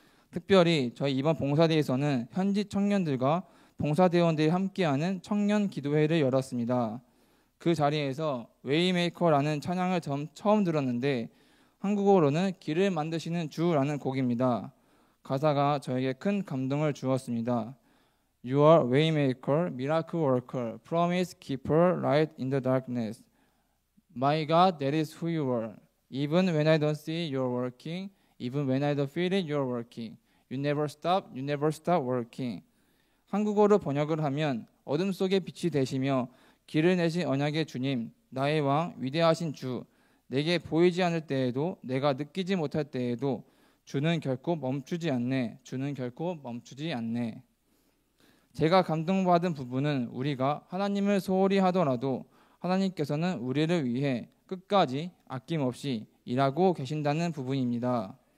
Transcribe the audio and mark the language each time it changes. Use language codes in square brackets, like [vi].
[ko] 특별히 저희 이번 봉사대에서는 현지 청년들과 봉사대원들이 함께하는 청년 기도회를 열었습니다. 그 자리에서 웨이메이커라는 찬양을 처음 들었는데 한국어로는 길을 만드시는 주라는 곡입니다. 가사가 저에게 큰 감동을 주었습니다. [en] You are waymaker, miracle worker, promise keeper, light in the darkness. My God, that is who you are. Even when I don't see you're working, even when I don't feel it, you're working. You never stop working. [ko] 한국어로 번역을 하면 어둠 속에 빛이 되시며 길을 내신 언약의 주님, 나의 왕, 위대하신 주, 내게 보이지 않을 때에도 내가 느끼지 못할 때에도 주는 결코 멈추지 않네. 주는 결코 멈추지 않네. 제가 감동받은 부분은 우리가 하나님을 소홀히 하더라도 하나님께서는 우리를 위해 끝까지 아낌없이 일하고 계신다는 부분입니다.